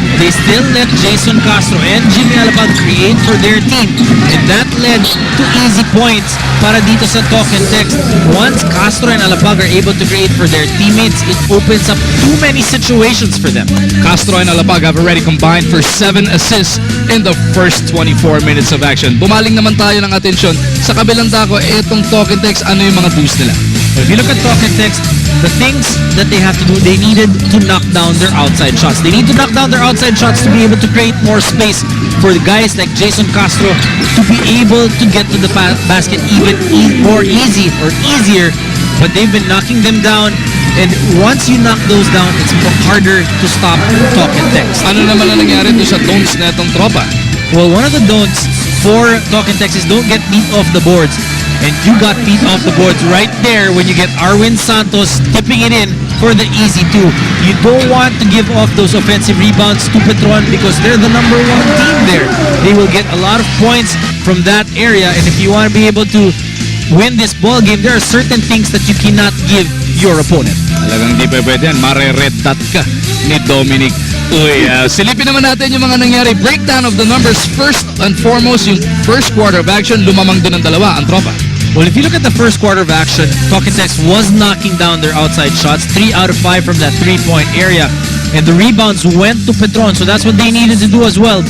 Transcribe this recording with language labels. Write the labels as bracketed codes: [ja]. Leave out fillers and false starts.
[en] They still let Jason Castro and Jimmy Alabag create for their team, and that led to easy points [tl] para dito sa [en] talk and text. Once Castro and Alabag are able to create for their teammates, it opens up too many situations for them. Castro and Alabag have already combined for 7 assists in the first 24 minutes of action. [tl] Bumaling naman tayo ng atensyon sa kabilang dako, itong talk and text, ano yung mga boost nila? [en] If you look at talk and text, the things that they have to do, they needed to knock down their outside shots. They need to knock down their outside shots to be able to create more space for the guys like Jason Castro to be able to get to the basket even more easier. But they've been knocking them down, and once you knock those down, it's more harder to stop talk and text. [tl] Ano naman ang nangyari doon sa don'ts na itong tropa? [en] Well, one of the don'ts for talk and text is don't get beat off the boards. And you got beat off the boards right there when you get Arwin Santos tipping it in for the easy two. You don't want to give off those offensive rebounds to Petron because they're the #1 team there. They will get a lot of points from that area, and if you want to be able to win this ball game, there are certain things that you cannot give your opponent. [tl] Talagang di pa pwede yan. Mare-red dot ka ni Dominic. Uy, silipin naman natin yung mga nangyari. [en] Breakdown of the numbers. First and foremost, [tl] yung [en] first quarter of action, [tl] lumamang doon ang dalawa, ang tropa. [en] Well, if you look at the first quarter of action, Talk and Text was knocking down their outside shots, 3 out of 5 from that three-point area. And the rebounds went to Petron, so that's what they needed to do as well.